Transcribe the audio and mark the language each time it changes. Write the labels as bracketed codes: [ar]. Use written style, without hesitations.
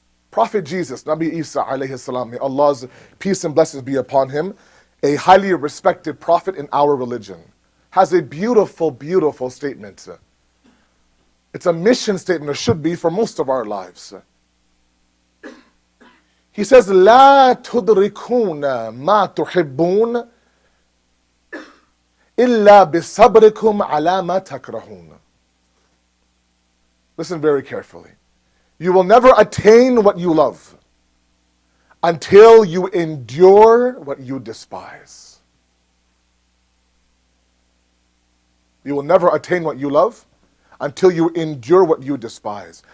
[en] Prophet Jesus, Nabi Isa alayhi salam, may Allah's peace and blessings be upon him, a highly respected prophet in our religion, has a beautiful, beautiful statement. It's a mission statement, or should be, for most of our lives. [ar] He says, لا تدركون ما تحبون إلا بصبركم على ما تكرهون. [en] Listen very carefully. You will never attain what you love until you endure what you despise. You will never attain what you love until you endure what you despise.